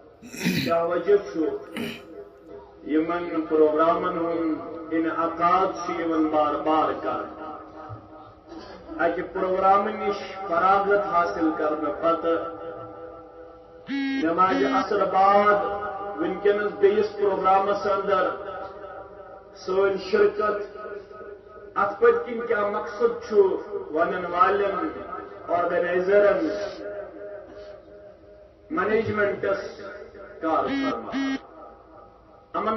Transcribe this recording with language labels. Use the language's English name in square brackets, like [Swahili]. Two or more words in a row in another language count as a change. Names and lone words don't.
[Kashmiri] کیا وجہ یمن پروگرامن انعقاد بار بار کر اکہ پروگرام نش فراغت حاصل کرنے پتہ نماز اثر بعد ونکس بیس پروگرامس اندر سن شرکت ات پت کن کیا مقصد ونن والن آرگنائزرن مینجمنٹس کار فرما امن